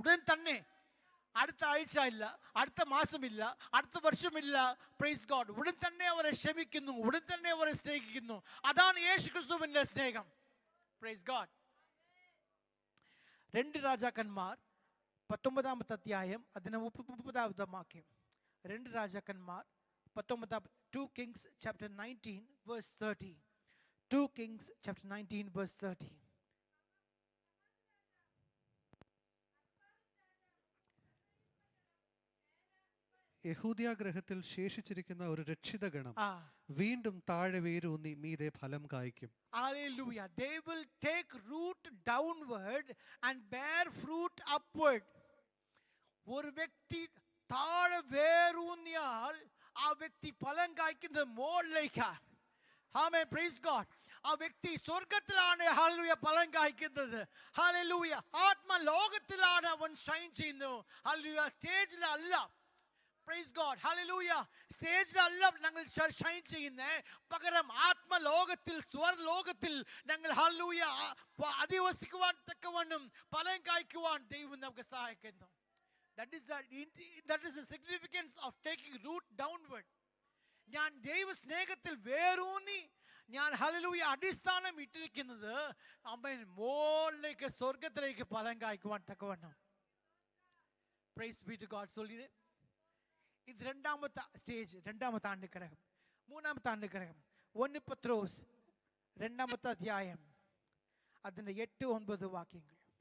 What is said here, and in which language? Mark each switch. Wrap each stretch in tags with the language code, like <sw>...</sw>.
<ml>ഉടൻ തന്നെ, അടുത്ത ആഴ്ച ഇല്ല, അടുത്ത മാസമില്ല, അടുത്ത വർഷമില്ല,</ml> <en>praise God,</en> <ml>ഉടൻ തന്നെ അവരെ ക്ഷമിക്കുന്നു, ഉടൻ തന്നെ അവരെ സ്നേഹിക്കുന്നു. അതാണ് യേശു ക്രിസ്തുവിന്റെ സ്നേഹം.</ml> <en>Praise God.</en> <ml>2 രാജാക്കന്മാർ 19-ാമത്തെ അധ്യായം അതിന് 30-ാമത്തെ വാക്യം. രണ്ട് രാജാക്കന്മാർ</ml> <en>2 Kings chapter 19 verse 30. 2 Kings chapter 19 verse 30.</en> <ml>യഹൂദ്യ ഗ്രഹത്തിൽ ശേഷിച്ചിരിക്കുന്ന ഒരു രക്ഷിതഗണം Ah, വീണ്ടും താഴെ വേരൂന്നി മീതെ ഫലം കായ്ക്കും. hallelujah.</ml> <en>They will take root downward and bear fruit upward.</en> <ml>ഒരു വ്യക്തി താഴെ വേരൂന്നിയാൽ ആ വ്യക്തി ഫലം കായ്ക്കുന്നത് മുകളിലേക്കാണ്. ആമേൻ,</ml> <en>Praise God.</en> <ml>ആ വ്യക്തി സ്വർഗത്തിലാണ് ഹല്ലേലൂയ ഫലം കായ്ക്കുന്നത്. ഹല്ലേലൂയ. ആത്മലോകത്തിലാണ് അവൻ ഷൈൻ ചെയ്യുന്നത്. ഹല്ലേലൂയ. സ്റ്റേജിലല്ല.</ml> <en>Praise God.</en> <ml>ഹല്ലേലൂയ. സ്റ്റേജിലല്ല ഞങ്ങൾ ഷൈൻ ചെയ്യുന്നത്, പകരം ആത്മലോകത്തിൽ സ്വർലോകത്തിൽ ഞങ്ങൾ ഹല്ലേലൂയ അധിവസിക്കുവാൻ തക്കവണ്ണം ഫലം കായ്ക്കുവാൻ ദൈവം നമുക്ക് സഹായിക്കുന്നു.</ml> <en>That is the significance of taking root downward.</en> <ml>ഞാൻ ദൈവ സ്നേഹത്തിൽ വേരൂന്നി ഞാൻ ഹല്ലേലൂയ അടിസ്ഥാനം ഇട്ടിരിക്കുന്നത് അവൻ മുകളിലേക്ക് സ്വർഗത്തിലേക്ക് ഫലം കായ്ക്കുവാൻ തക്കവണ്ണം.</ml> <en>Praise be to God.</en> <ml>സൊല്ലിയേ. ഇത് രണ്ടാമത്തെ സ്റ്റേജ്, രണ്ടാമത്തെ ആണ്ടുഗ്രഹം. മൂന്നാമത്തെ ആണ്ടുഗ്രഹം 1 പത്രോസ് 2 അധ്യായം അതിൻ്റെ 8-9 വാക്യങ്ങൾ.</ml>